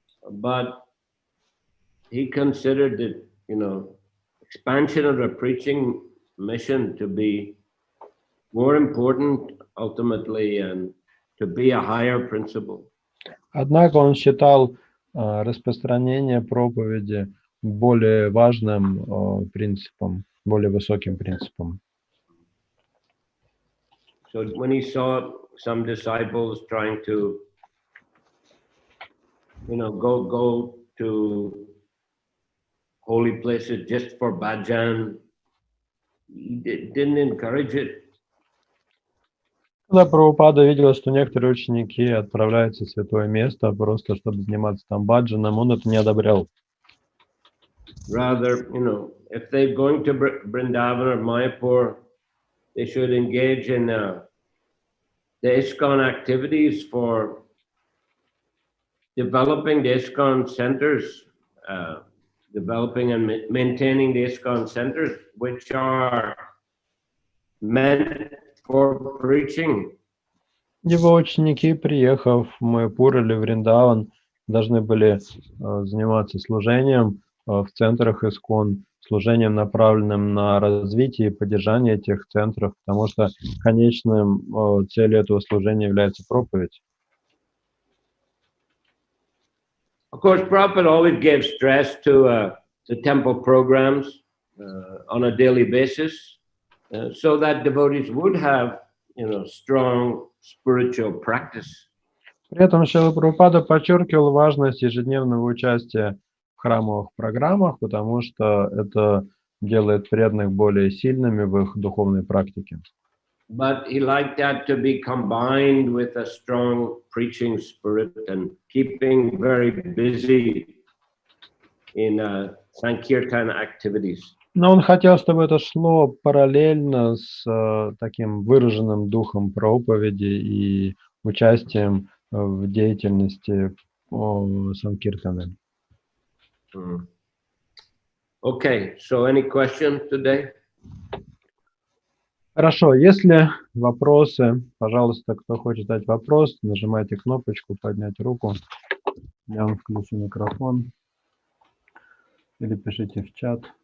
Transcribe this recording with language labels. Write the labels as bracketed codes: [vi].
[en] But he considered the, expansion of the preaching mission to be more important ultimately and to be a higher principle. [ru] Однако он считал распространение проповеди более важным принципом, более высоким принципом. [en] So when he saw some disciples trying to, go to holy places just for bhajan, he didn't encourage it. [ru] Когда Прабхупада видел, что некоторые ученики отправляются в святое место просто чтобы заниматься там баджаном, он это не одобрял. [en] Rather, if they're going to Vrindavan or Mayapur, they should engage in the ISKCON activities for developing the ISKCON centers, developing and maintaining the ISKCON centers, which are meant for preaching. [ru] Его ученики, приехав в Майяпур или Вриндаван, должны были заниматься служением в центрах ИСККОН, служением, направленным на развитие и поддержание этих центров, потому что конечным целью этого служения является проповедь. [en] Of course, Prabhupada always gave stress to the temple programs on a daily basis, so that devotees would have, strong spiritual practice. [ru] При этом Шрила Прабхупада подчеркивал важность ежедневного участия в храмовых программах, потому что это делает преданных более сильными в их духовной практике. [en] But he liked that to be combined with a strong preaching spirit and keeping very busy in Sankirtan activities. [ru] Но он хотел, чтобы это шло параллельно с таким выраженным духом проповеди и участием в деятельности Санкиртаны. [en] Okay, so any questions today? [ru] Хорошо, если вопросы, пожалуйста, кто хочет задать вопрос, нажимайте кнопочку «Поднять руку». Я вам включу микрофон. Или пишите в чат.